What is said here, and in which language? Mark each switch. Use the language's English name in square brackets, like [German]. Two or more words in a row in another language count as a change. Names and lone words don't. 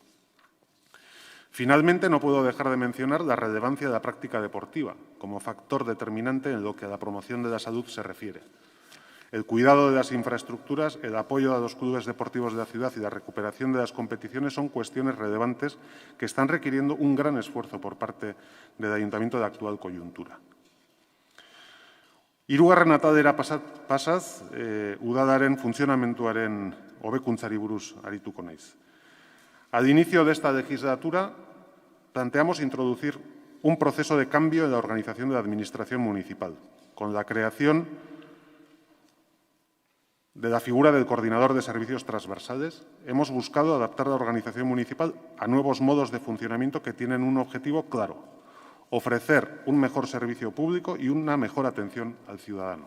[Spanish] Finalmente, no puedo dejar de mencionar la relevancia de la práctica deportiva como factor determinante en lo que a la promoción de la salud se refiere. El cuidado de las infraestructuras, el apoyo a los clubes deportivos de la ciudad y la recuperación de las competiciones son cuestiones relevantes que están requiriendo un gran esfuerzo por parte del Ayuntamiento de la actual coyuntura. [Basque] Hirugarren ataldera pasaz, udalaren funtzionamenduaren hobekuntzari buruz arituko naiz. [Spanish] Al inicio de esta legislatura planteamos introducir un proceso de cambio en la organización de la Administración municipal, con la creación de la figura del coordinador de servicios transversales. Hemos buscado adaptar la organización municipal a nuevos modos de funcionamiento que tienen un objetivo claro: ofrecer un mejor servicio público y una mejor atención al ciudadano.